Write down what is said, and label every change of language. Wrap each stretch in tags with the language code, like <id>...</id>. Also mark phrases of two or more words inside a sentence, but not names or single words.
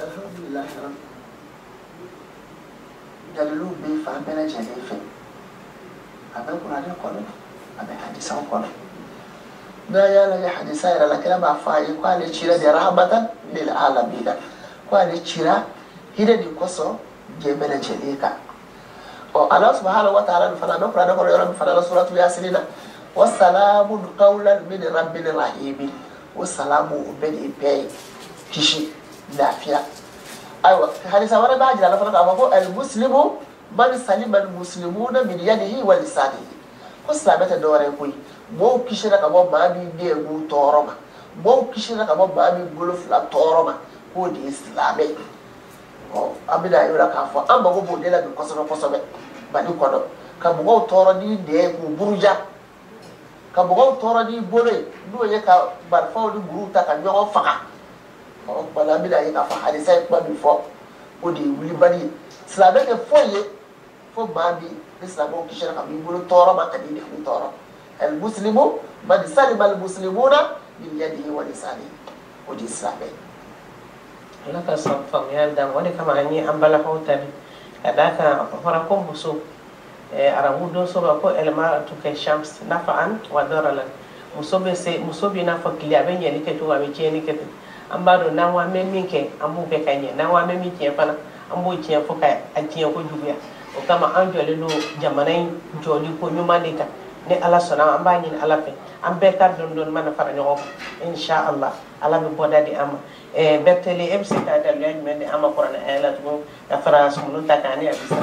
<bm>alhamdulillah dalilu bɛ fan bɛɛ lajɛlen fɛ a bɛ kuranɛ kɔnɔ a bɛ hadisa kɔnɔ n'a y'a lajɛ hadisa yɛrɛ la kira b'a fɔ a ye ko ale cira de</bm> <ar>رحمة للعالمين</ar> <bm>ko ale cira hinɛ de kosɔn diɲɛ bɛɛ lajɛlen kan</bm> <ar>الله سبحانه وتعالى</ar> <bm>fana bɛ kuranɛ kɔnɔ yɔrɔ min fana la</bm> <ar>سورة يس</ar> <bm>na</bm> <ar>وسلام قولا من رب رحيم</ar> <bm>o salamu o bɛ de bɛɛ kisi lafiya aywa hadisa wɛrɛ b'a jira la fana k'a fɔ ko</bm> <ar>المسلم من سلم المسلمون من يده ولسانه</ar> <bm>ko silamɛ tɛ dɔwɛrɛ ye koyi mɔɔw kisira ka bɔ maa min den b'u tɔɔrɔ ma mɔɔw kisira ka bɔ maa min bolo fila tɔɔrɔ ma k'o de ye silamɛ ye an bɛna ye o la k'a fɔ an mago b'o de la bi kosɛbɛ kosɛbɛ Mali kɔnɔ ka mɔgɔw tɔɔrɔ ni nɛn ye k'u buruja ka mɔgɔw tɔɔrɔ ni bolo ye n'o ye ka marifaw ni muruw ta ka ɲɔgɔn faga kumana an bɛna ye k'a fɔ hadisa ye kuma min fɔ o de ye wulibali ye silamɛ tɛ foyi ye fo maa min ni silamɛw kisira ka b'i bolo tɔɔrɔ ma ani nɛn tɔɔrɔ</bm> <ar>المسلم من سلم المسلمون من يده ولسانه</ar> <bm>o de ye silamɛ ye. Ala ka faamuyali d'an ma o de kama an ye an balakaw ta bi ka d'a kan a fɔra ko muso arabu donso b'a ko</bm> <ar>المرأة كالشمس نفعا وضررا</ar> <bm>muso bɛ n'a fɔ tile a bɛ ɲɛli kɛ cogo a bɛ tiɲɛni kɛ ten an b'a dɔn n'an k'an bɛ min kɛ an b'o kɛ ka ɲɛ n'an k'an bɛ min tiɲɛ fana an b'o tiɲɛ fo ka a tiɲɛ ko juguya o kama an jɔlen don jamana in jɔli ko ɲuman de kan ni Ala sɔnna an b'a ɲini Ala fɛ an bɛɛ ka dɔɔni dɔɔni mana fara ɲɔgɔn kan inshallah Ala bɛ bɔda di an ma Bertele e bɛ se ka daliluya jumɛn di an ma kuranɛ aya la tugun ka fara sumunu ta kan ani a bisa</bm>